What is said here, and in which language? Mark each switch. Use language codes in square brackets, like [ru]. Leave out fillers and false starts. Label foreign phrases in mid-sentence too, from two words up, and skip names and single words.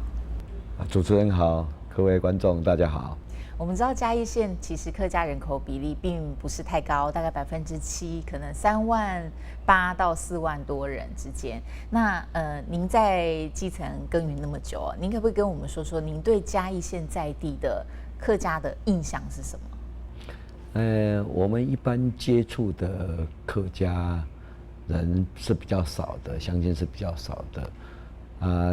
[zh] 主持人好，各位觀眾大家好。我們知道嘉義縣其實客家人口比例並不是太高，大概7%，可能38000到4萬多人之間。那您在基層耕耘那麼久，您可不可以跟我們說說您對嘉義縣在地的客家的印象是什麼？我们一般接触的客家人是比较少的，乡亲是比较少的。